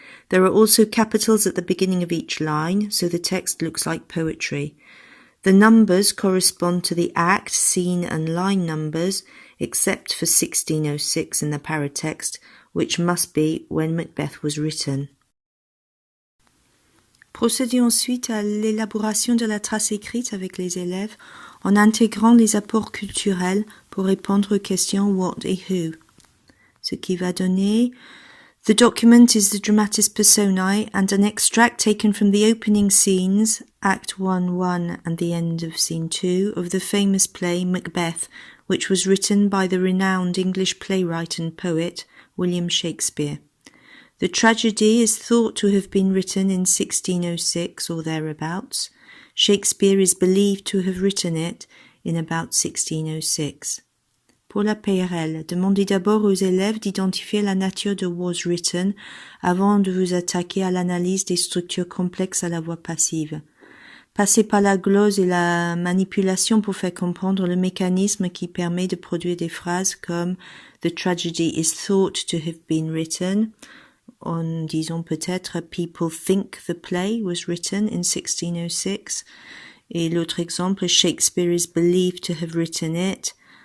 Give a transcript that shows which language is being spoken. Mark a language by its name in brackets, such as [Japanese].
[English] There are also capitals at the beginning of each line, so the text looks like poetry. The numbers correspond to the act, scene and line numbers, except for 1606 in the paratext, which must be when Macbeth was written. [French] Procédez ensuite à l'élaboration de la trace écrite avec les élèves en intégrant les apports culturels pour répondre aux questions what et who. Ce qui va donner: [English] the document is the Dramatis personæ and an extract taken from the opening scenes, Act I and the end of Scene 2, of the famous play Macbeth, which was written by the renowned English playwright and poet William Shakespeare. The tragedy is thought to have been written in 1606 or thereabouts. Shakespeare is believed to have written it in about 1606. [French] Pour la PRL, demandez d'abord aux élèves d'identifier la nature de was written avant de vous attaquer à l'analyse des structures complexes à la voix passive. Passez par la glose et la manipulation pour faire comprendre le mécanisme qui permet de produire des phrases comme « [English] The tragedy is thought to have been written [French] », en disant peut-être « [English] People think the play was written in 1606 [French] », et l'autre exemple « [English] Shakespeare is believed to have written it ».